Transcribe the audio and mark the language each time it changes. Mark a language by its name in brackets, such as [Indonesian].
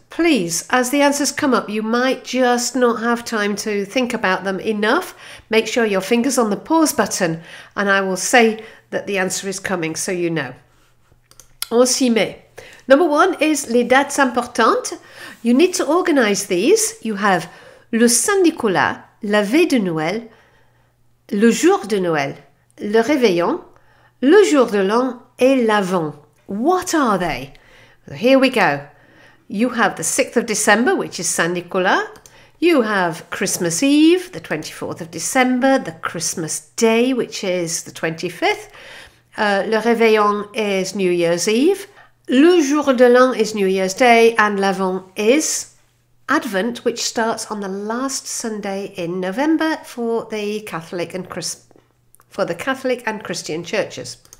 [English] Please, as the answers come up, you might just not have time to think about them enough. Make sure your finger's on the pause button and I will say that the answer is coming so you know. [French] On s'y met. [English] Number 1 is [French] les dates importantes. [English] You need to organise these. You have [French] le Saint-Nicolas, la veille de Noël, le jour de Noël, le réveillon, le jour de l'an et l'avant. [English] What are they? Here we go. You have the 6th of December, which is Saint Nicolas. You have Christmas Eve, the 24th of December, the Christmas Day, which is the 25th. Le Réveillon is New Year's Eve. Le Jour de l'An is New Year's Day, and l'Avant is Advent, which starts on the last Sunday in November for the Catholic and Christian churches.